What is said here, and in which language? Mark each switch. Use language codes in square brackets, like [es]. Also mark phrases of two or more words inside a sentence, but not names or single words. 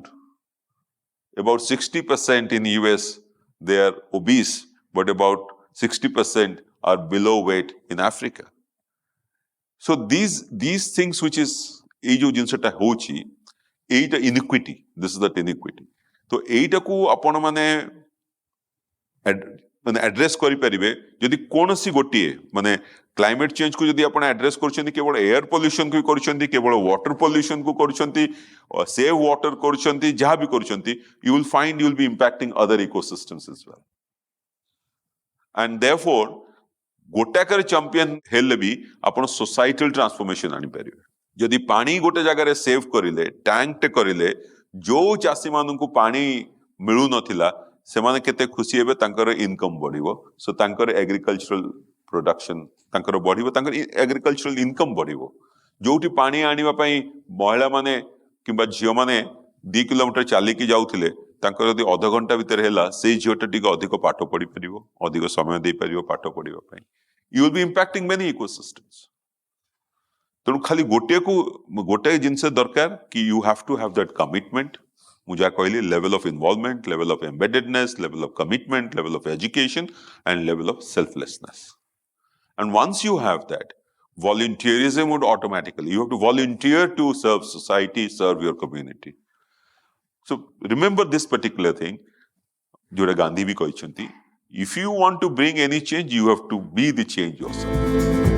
[en] About 60% in US, they are obese, but about 60% are below weight in Africa. So these things which is [or] ଏଇ ଯୋ ଜିନସଟା ହଉଛି, ଏଇଟା [en] inequity, this is that inequity. [or] So ଏଇଟା କୁ ଆପଣ ମାନେ ମାନେ ଆଡ୍ରେସ୍ କରିପାରିବେ ଯଦି କୌଣସି ଗୋଟିଏ ମାନେ କ୍ଲାଇମେଟ୍ ଚେଞ୍ଜକୁ ଯଦି ଆପଣ ଆଡ୍ରେସ୍ କରୁଛନ୍ତି କେବଳ ଏୟାର ପଲ୍ୟୁସନକୁ କରୁଛନ୍ତି କେବଳ ୱାଟର ପଲ୍ୟୁସନକୁ କରୁଛନ୍ତି [en] save water [or] କରୁଛନ୍ତି ଯାହା ବି କରୁଛନ୍ତି [en] you will find you will be impacting other ecosystems as well. And therefore [or] ଗୋଟାକରେ ଚାମ୍ପିୟନ ହେଲେ ବି ଆପଣ [en] societal transformation [or] ଆଣିପାରିବେ. ଯଦି ପାଣି ଗୋଟେ ଜାଗାରେ ସେଭ୍ କରିଲେ ଟ୍ୟାଙ୍କଟେ କରିଲେ ଯୋଉ ଚାଷୀମାନଙ୍କୁ ପାଣି ମିଳୁନଥିଲା ସେମାନେ କେତେ ଖୁସି ହେବେ, ତାଙ୍କର ଇନକମ୍ ବଢିବ. ସୋ ତାଙ୍କର [en] agricultural production [or] ତାଙ୍କର ବଢିବ, ତାଙ୍କର [en] agricultural income [or] ବଢିବ. ଯୋଉଠି ପାଣି ଆଣିବା ପାଇଁ ମହିଳାମାନେ କିମ୍ବା ଝିଅମାନେ 2 କିଲୋମିଟର ଚାଲିକି ଯାଉଥିଲେ ତାଙ୍କର ଯଦି ଅଧଘଣ୍ଟା ଭିତରେ ହେଲା ସେଇ ଝିଅଟା ଟିକେ ଅଧିକ ପାଠ ପଢିପାରିବ, ଅଧିକ ସମୟ ଦେଇପାରିବ ପାଠ ପଢିବା ପାଇଁ. [en] You will be impacting many ecosystems. [or] ତେଣୁ ଖାଲି ଗୋଟିଏ ଜିନିଷ ଦରକାର କି [en] you have to have that commitment. [or] ମୁଁ ଯାହା କହିଲି [en] level of involvement, level of embeddedness, level of commitment, level of education and level of selflessness. And once you have that, volunteerism would automatically, you have to volunteer to serve society, serve your community. So remember this particular thing, [hi] जोड़ा गांधी भी कहते, [en] if you want to bring any change, you have to be the change yourself.